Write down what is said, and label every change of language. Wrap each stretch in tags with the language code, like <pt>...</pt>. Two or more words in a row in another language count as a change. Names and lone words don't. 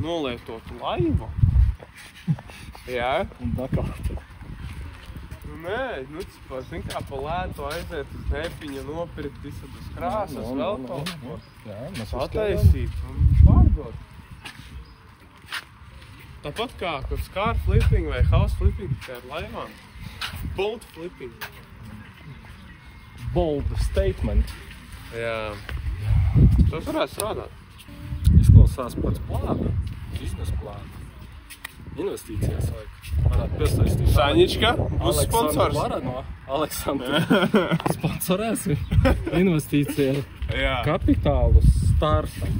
<lv>Nolietotu laivu? Jā. Un nakāt. Nē, zin kā pa lētu aiziet uz Nepiņa, nopirkt visādas krāsas, vēl kaut ko. Jā, mēs pataisīt un pārdot. Tāpat kā</lv> <en>car flipping</en> <lv>vai</lv> <en>house flipping,</en> <lv>kā ar laivām.</lv> <en>Boat flipping. Bold statement.</en> <lv>Jā. Tas varētu strādāt. Izklausās pēc plāna, biznesa plāna. Investīcijas vajag. Varētu piesaistīt. Saņička, būs sponsors. Varano, Aleksandru. Sponsorēsi investīcija kapitālu startam.</lv>